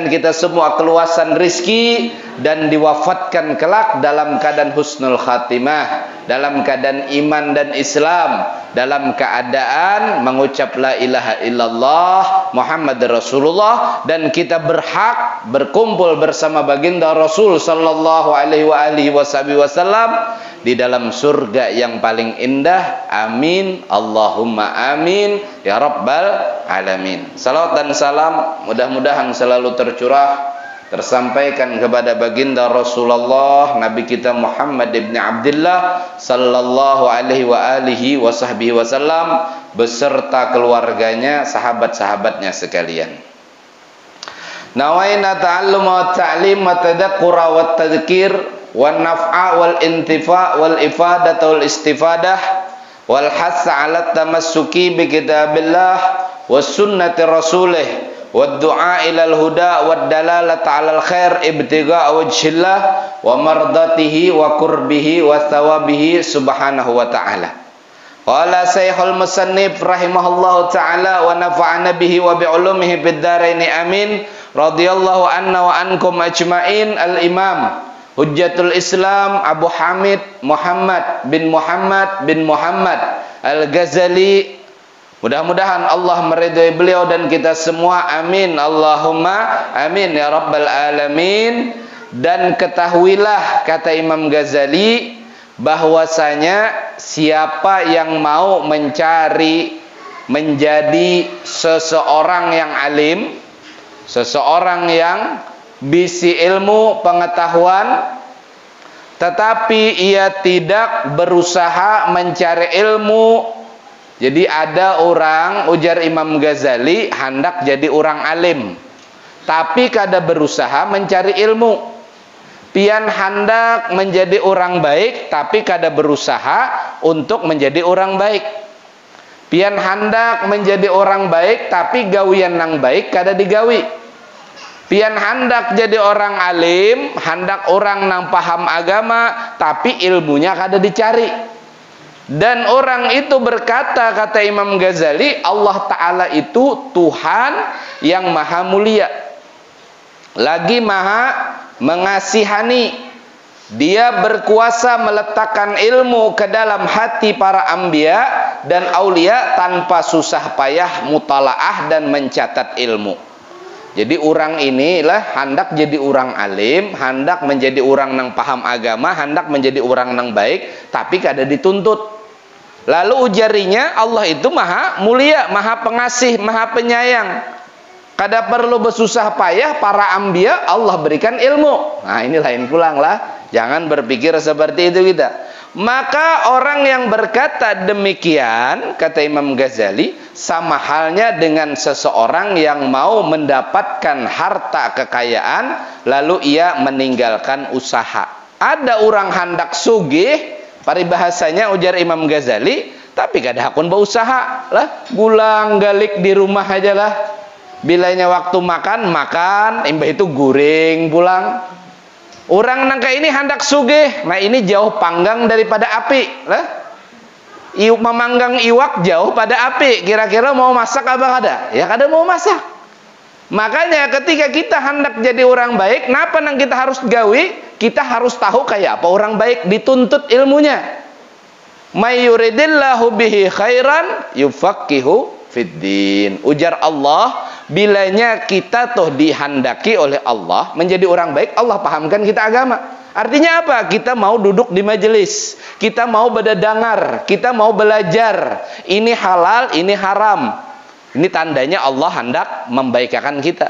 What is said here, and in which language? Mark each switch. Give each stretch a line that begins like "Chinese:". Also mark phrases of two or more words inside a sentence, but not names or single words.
Indonesian: kita semua keluasan rizki dan diwafatkan kelak dalam keadaan
Arabic: حسن الخاتمة,
Indonesian: dalam keadaan iman dan Islam, dalam keadaan mengucap
Arabic: لا إله إلا الله محمد رسول الله,
Indonesian: dan kita berhak berkumpul bersama baginda Rasul
Arabic: صلى الله عليه وسلم
Indonesian: di dalam surga yang paling indah.
Arabic: آمين اللهم آمين يا رب العالمين.
Indonesian: Salawat dan salam mudah-mudahan selalu tercurah, tersampaikan kepada baginda Rasulullah Nabi kita Muhammad ibn Abdullah
Arabic: صلى الله عليه وسلم
Indonesian: beserta keluarganya, sahabat-sahabatnya sekalian.
Arabic: نوينا التعلم والتعليم والتذكر والتذكير والنفع والانتفاع والإفادة والاستفادة والحث على التمسك بكتاب الله وسنة رسوله والدعاء إلى الهدى والدلالة على الخير ابتغاء وجه الله ومرضاته وقربه وثوابه سبحانه وتعالى. قال شيخ المصنف رحمه الله تعالى ونفعنا به وبعلومه في الدارين آمين. رضي الله عنا وعنكم أجمعين.
Indonesian: Al-Imam Hujjatul Islam Abu Hamid Muhammad bin Muhammad Al-Ghazali, mudah-mudahan Allah meridhai beliau dan kita semua,
Arabic: آمين اللهم آمين يا رب العالمين.
Indonesian: Dan ketahuilah, kata Imam Ghazali, bahwasanya siapa yang mau mencari menjadi seseorang yang alim, seseorang yang bisi ilmu pengetahuan, tetapi ia tidak berusaha mencari ilmu.
Banjar: Jadi ada orang, ujar Imam Ghazali, hendak jadi orang alim, tapi kada berusaha mencari ilmu. Pian hendak menjadi orang baik, tapi kada berusaha untuk menjadi orang baik. Pian hendak menjadi orang baik, tapi gawian nang baik kada digawi. Pian hendak jadi orang alim, hendak orang nang paham agama, tapi ilmunya kada dicari.
Indonesian: Dan orang itu berkata, kata Imam Ghazali, Allah Ta'ala itu Tuhan yang maha mulia, lagi maha mengasihani. Dia berkuasa meletakkan ilmu ke dalam hati para anbiya dan aulia tanpa susah payah mutalaah dan mencatat ilmu. Jadi orang inilah hendak jadi orang alim,
Banjar: hendak menjadi orang nang paham agama, hendak menjadi orang nang baik, tapi kada dituntut. Lalu ujarinya Allah itu maha mulia, maha pengasih, maha penyayang. Kada perlu bersusah payah, para anbiya Allah berikan ilmu. Nah, ini lain pulang lah.
Indonesian: Jangan berpikir seperti itu kita. Maka orang yang berkata demikian, kata Imam Ghazali, sama halnya dengan seseorang yang mau mendapatkan harta kekayaan lalu ia meninggalkan usaha.
Banjar: Ada orang hendak sugih, paribahasanya ujar Imam Ghazali, tapi kada hakun berusaha lah, gulang galik di rumah aja lah. Bilanya waktu makan, imbah itu guring pulang. Orang nangka ini hendak sugih, nah ini jauh panggang daripada api lah. Memanggang iwak jauh pada api, kira-kira mau masak apa kada? Ya kada mau masak. Makanya ketika kita hendak jadi orang baik, napa nang kita harus gawi? Kita harus tahu kayak apa orang baik, dituntut ilmunya.
Arabic: من يرد الله به خيرا يفقهه في الدين.
Banjar: Ujar Allah, bilanya kita tuh dihendaki oleh Allah menjadi orang baik, Allah pahamkan kita agama.
Indonesian: Artinya apa? Kita mau duduk di majelis, kita mau berdengar, kita mau belajar. Ini halal, ini haram. Ini tandanya Allah hendak membaikkan kita.